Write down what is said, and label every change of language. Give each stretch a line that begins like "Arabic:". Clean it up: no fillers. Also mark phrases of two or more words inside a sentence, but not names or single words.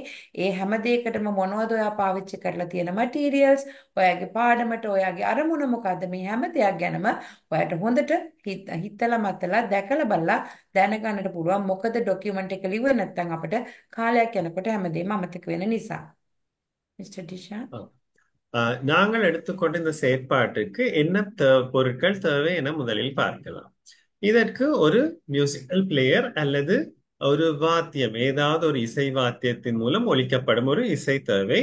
Sinhala: ඒ හැම දෙයකටම මොනවද ඔයා පාවිච්චි කරලා තියෙන මටීරියල්ස්, ඔයාගේ පාඩමට ඔයාගේ අරමුණ මොකද්ද, මේ හැම දෙයක් ගැනම ඔයාට හොඳට හිතලා මතලා දැකලා බලලා දැනගන්නට පුළුවන්. මොකද ડોකියුමන්ට් එක ලිව්වේ නැත්නම් අපිට කාලයක් යනකොට හැමදේම අමතක වෙන නිසා.
Tamil: மிஸ்டர் டிஷா. நாங்கள் எடுத்துக்கொண்ட இந்த செயற்பாட்டுக்கு என்ன பொருட்கள் தேவை என முதலில் பார்க்கலாம். இதற்கு ஒரு
English: musical player
Tamil: அல்லது ஒரு வாத்தியம், ஏதாவது ஒரு இசை வாத்தியத்தின் மூலம் ஒலிக்கப்படும் ஒரு இசை தேவை.